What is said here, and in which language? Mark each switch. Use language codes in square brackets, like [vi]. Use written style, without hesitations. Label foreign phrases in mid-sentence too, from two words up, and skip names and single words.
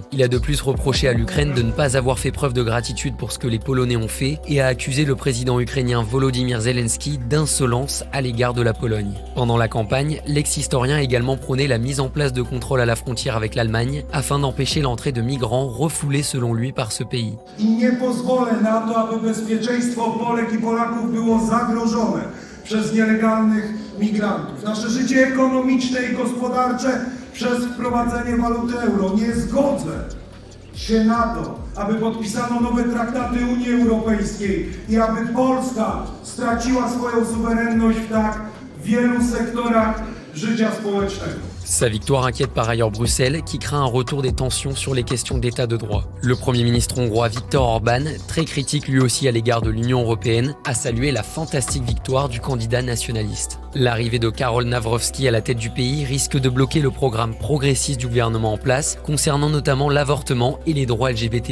[fr] Il a de plus reproché à l'Ukraine de ne pas avoir fait preuve de gratitude pour ce que les Polonais ont fait et a accusé le président ukrainien Volodymyr Zelensky d'insolence à l'égard de la Pologne. Pendant la campagne, l'ex-historien a également prôné la mise en place de contrôles à la frontière avec l'Allemagne afin d'empêcher l'entrée de migrants refoulés selon lui par ce pays. [pl] I nie pozwolę na to, aby bezpieczeństwo Polek i Polaków było zagrożone przez nielegalnych migrantów. Nasze życie ekonomiczne i gospodarcze przez wprowadzenie waluty euro. Nie zgodzę się na to, aby podpisano nowe traktaty Unii Europejskiej i aby Polska straciła swoją suwerenność w tak wielu sektorach życia społecznego. [fr] Sa victoire inquiète par ailleurs Bruxelles, qui craint un retour des tensions sur les questions d'état de droit. Le Premier ministre hongrois Viktor Orban, très critique lui aussi à l'égard de l'Union européenne, a salué la fantastique victoire du candidat nationaliste. L'arrivée de Karol Nawrocki à la tête du pays risque de bloquer le programme progressiste du gouvernement en place, concernant notamment l'avortement et les droits LGBT+.